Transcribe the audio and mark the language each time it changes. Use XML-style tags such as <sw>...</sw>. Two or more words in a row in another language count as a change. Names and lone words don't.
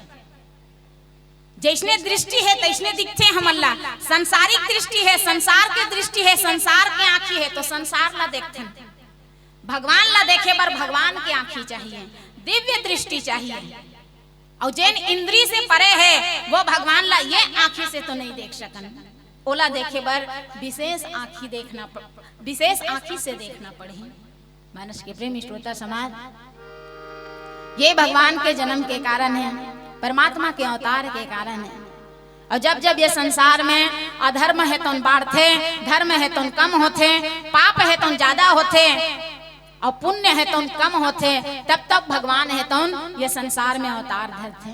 <hne>जैसने दृष्टि है तैसने दिखते हमन ला। संसारिक दृष्टि है, संसार की दृष्टि है, संसार के आंखी है तो संसार ला देखते। भगवान ला देखे बर भगवान की आंखी चाहिए, दिव्य दृष्टि चाहिए। और जैन इंद्रिय से परे है वो भगवान ला ये आंखी से तो नहीं देख सकन, ओला देखे बर विशेष आंखी देखना विशेष आंखी से देखना पड़े। मानस के प्रेमी श्रोता समाज, ये भगवान के जन्म के कारण है, परमात्मा के अवतार के कारण है। और जब जब ये संसार में अधर्म है तो बढ़ते, धर्म है तो कम होते, पाप है तो ज्यादा होते और पुण्य है तो कम होते, तब तब भगवान है तो ये संसार में अवतार धरते।</hne>